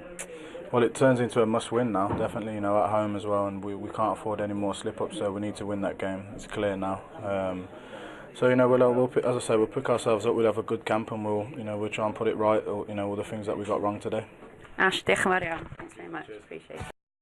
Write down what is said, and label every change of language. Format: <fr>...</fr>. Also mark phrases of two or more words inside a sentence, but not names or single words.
<en>Well, it turns into a must-win now, definitely, you know, at home as well, and we can't afford any more slip-ups, so we need to win that game. It's clear now. So, you know, we'll as I say, we'll pick ourselves up, we'll have a good camp, and we'll try and put it right, or, you know, all the things that we got wrong today. Ash,</en> <cy>diolch yn fawr iawn.</cy> <en>Thanks very much. Appreciate it.</en>